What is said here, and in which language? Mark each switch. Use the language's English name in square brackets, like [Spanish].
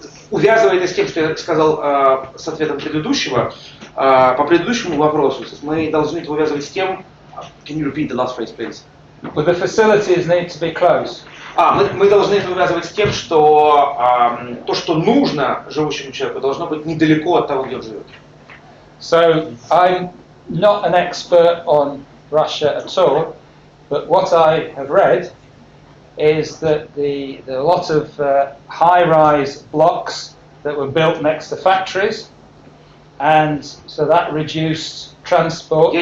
[Russian] Увязывая это с тем, что я сказал с ответом предыдущего, по предыдущему вопросу, мы должны это увязывать с тем. [English] Can you repeat the last phrase, please? But the facilities need to be close. [Russian] Мы должны это увязывать с тем, что то, что нужно живущему человеку, должно быть недалеко от того, где он живет. [English] So I'm not an expert on Russia at all, but what I have read is that a lot of high-rise blocks that were built next to factories, and so that reduced transport.